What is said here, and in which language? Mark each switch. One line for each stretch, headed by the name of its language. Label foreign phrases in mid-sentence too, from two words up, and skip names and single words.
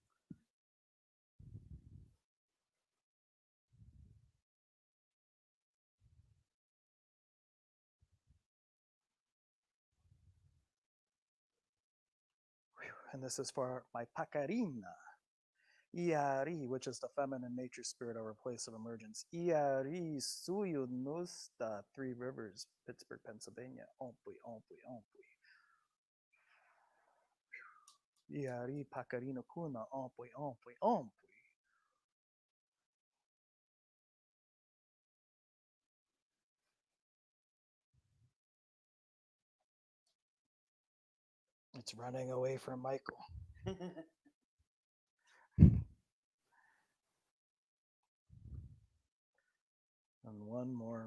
English: And this is for my Pacarina. Iari, which is the feminine nature spirit of our place of emergence.
Quechua: Iari suyu nusta,
English: Three Rivers, Pittsburgh, Pennsylvania.
Quechua: Ompui, ompui, ompui. Iari Pacarino kuna, ompui, ompui, ompui.
English: It's running away from Michael. And one more.